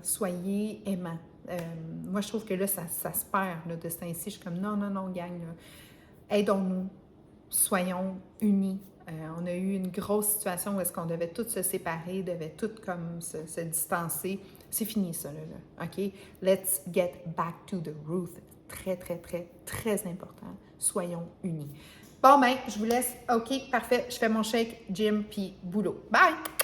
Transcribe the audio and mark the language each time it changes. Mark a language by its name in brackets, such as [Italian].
[French] Soyez aimants. Moi, je trouve que là, ça se perd, là, de ce temps-ci. Je suis comme, non, gang, là. Aidons-nous. Soyons unis. On a eu une grosse situation où est-ce qu'on devait tous se séparer, devait tous comme se distancer. C'est fini ça, là. OK? [English] Let's get back to the root. [French] Très important. Soyons unis. Bon, ben, je vous laisse. OK, parfait. Je fais mon shake, gym, puis boulot. Bye!